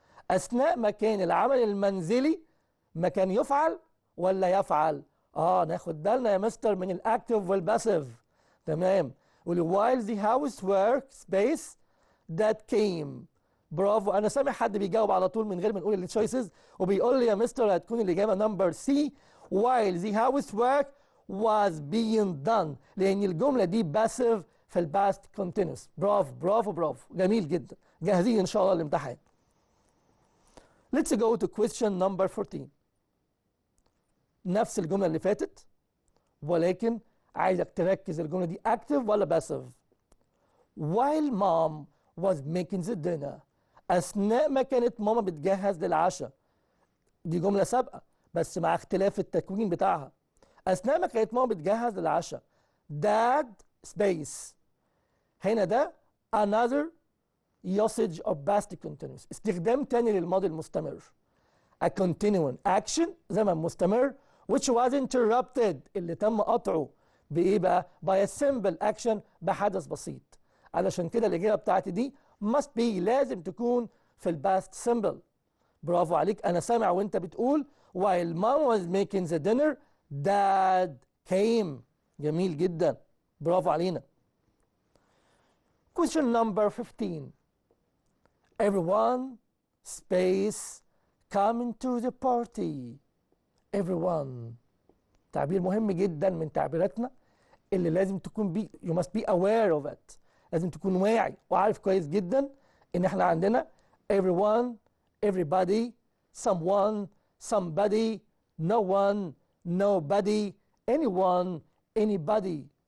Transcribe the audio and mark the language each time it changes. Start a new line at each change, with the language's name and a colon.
Arabic: اثناء ما كان العمل المنزلي ما كان يفعل ولا يفعل؟ ناخد بالنا يا مستر من الاكتف والباسيف. تمام،
English: while the housework space that came.
Arabic: برافو، انا سامع حد بيجاوب على طول من غير ما نقول التشويسز وبيقول لي يا مستر هتكون الاجابه نمبر سي
English: while the housework was being done،
Arabic: لان الجمله دي باسيف في الباست كونتينوس. برافو برافو برافو، جميل جدا، جاهزين ان شاء الله للامتحان.
English: Let's go to question number 14.
Arabic: نفس الجمله اللي فاتت، ولكن عايزك تركز الجمله دي اكتف ولا باسيف.
English: while mom was making the dinner.
Arabic: اثناء ما كانت ماما بتجهز للعشاء. دي جمله سابقه بس مع اختلاف التكوين بتاعها. اثناء ما كانت ماما بتجهز للعشاء
English: dad space.
Arabic: هنا ده
English: another usage of past continuous،
Arabic: استخدام تاني للماضي المستمر.
English: a continuing action
Arabic: زمن مستمر
English: which was interrupted
Arabic: اللي تم قطعه بايه بقى؟
English: by a simple action
Arabic: بحدث بسيط. علشان كده الاجابه بتاعتي دي
English: must be
Arabic: لازم تكون في الباست simple. برافو عليك، انا سامع وانت بتقول
English: while mom was making the dinner dad came.
Arabic: جميل جدا، برافو علينا.
English: question number 15. everyone space coming to the party. everyone
Arabic: تعبير مهم جدا من تعبيراتنا. اللي لازم تكون
English: you must be aware of it.
Arabic: لازم تكون واعي وعارف كويس جدا ان احنا عندنا
English: everyone, everybody, someone, somebody, no one, nobody, anyone, anybody.